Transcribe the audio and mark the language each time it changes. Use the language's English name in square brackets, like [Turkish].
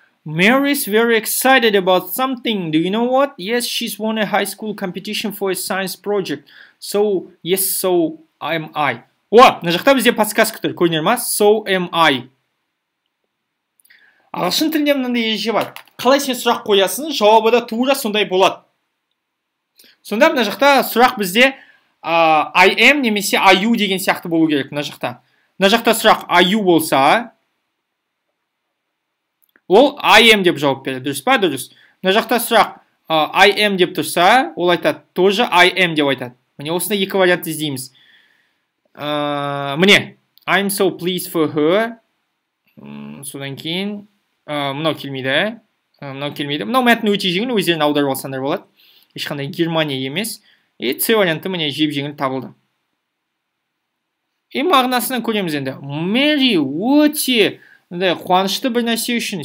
[English] Mary's very excited about something. Do you know what? Yes, she's won a high school competition for a science project. So, yes, so am I. [Kazakh] Мына жақта бізде подсказка тұр. Көрінер ма? [English] So am I. [Kazakh] Ағылшын тілінде мынандай ереже бар. Қалай сен сұрақ қоясың, жауабы да тура сондай болады. Сонда мына жақта сұрақ бізде I am немесе are you деген сияқты болу керек мына жақта. Мына жақта сұрақ are you болса, ол I am деп жауап береді. Дұрыс па? Дұрыс. Мына жақта сұрақ I am деп тұрса, ол айтады, тоже I am деп айтады. Міне осында екі вариант іздейміз. [English] Міне, I'm so pleased for her. [Kazakh] Содан кейін мынау келмейді. Мынау мәтін өте жеңіл, өздерін аударып алсаңдар болады. Ешқандай Германия емес. И С варианты міне жеп-жеңіл табылды. И мағынасынан көреміз енді. Мэри өте қуанышты бір нәрсе үшін.